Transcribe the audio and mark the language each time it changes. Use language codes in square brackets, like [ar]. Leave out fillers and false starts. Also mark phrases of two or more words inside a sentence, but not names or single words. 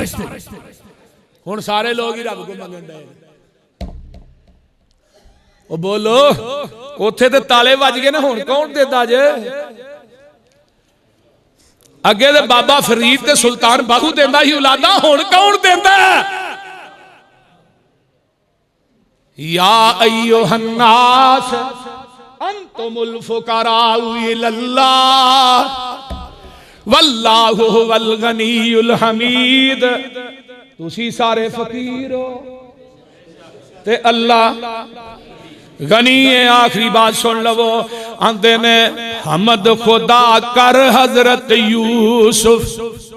[pa] ہݨ سارے لوگ ہی رب کو منگن دے او بولو اتھے تے تالے وج گئے نا ہݨ کون دیندا جے اگے تے بابا فرید تے سلطان باہو دیندا ہی اولاداں ہݨ کون دیندا [ar] يا أيها الناس أنتم الفقراء إلى الله والله هو الغني الحميد. [pa] تسی سارے فقیر ہو تے اللہ غنی ہے. آخری بات سن لوو آندے نے حمد خدا کر حضرت یوسف